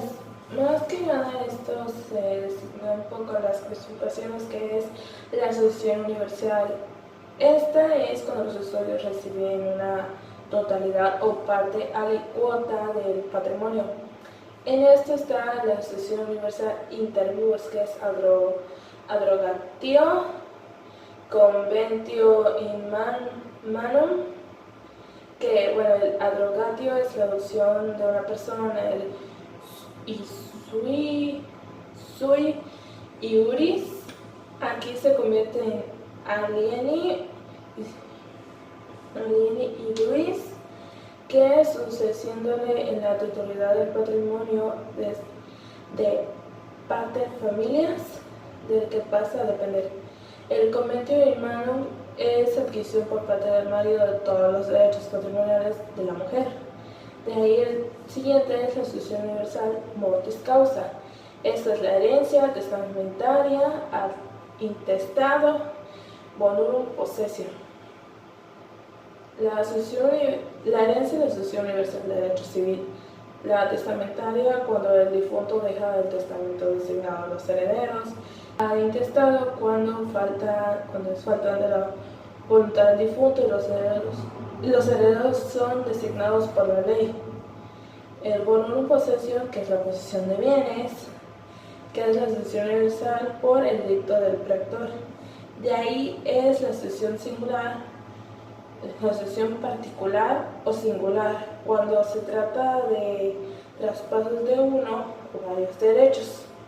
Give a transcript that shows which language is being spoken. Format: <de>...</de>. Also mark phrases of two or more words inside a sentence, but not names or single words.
<es>Más que nada, esto se designa un poco las clasificaciones, que es la sucesión universal. Esta es cuando los usuarios reciben una totalidad o parte alícuota del patrimonio. En esto está la sucesión universal</es> <la>inter vivos,</la> <es>que es</es> <la>abrogatio, conventio in manum,</la> <es>que el abrogatio es la adopción de una persona, el</es> <la>sui iuris,</la> <es>aquí se convierte en alieni iuris, que sucediéndole en la totalidad del patrimonio de</es> <la>pater familias</la> <es>del que pasa a depender. El</es> <la>conventio in manum</la> <es>es adquisición por parte del marido de todos los derechos patrimoniales de la mujer. De ahí el siguiente es la sucesión universal</es> <la>mortis causa.</la> <es>Esta es la herencia testamentaria ad intestado</es> <la>bonorum possession.</la> <es>La herencia de la Asociación Universal de Derecho Civil. La testamentaria, cuando el difunto deja el testamento designado a los herederos. La intestado, cuando es falta de la voluntad del difunto y los herederos son designados por la ley. El</es> <la>bonum possessio,</la> <es>que es la posesión de bienes, que es la sucesión universal por el edicto del pretor. De ahí es la sucesión singular, la sucesión particular o singular, cuando se trata de traspasos de uno o varios derechos.</es>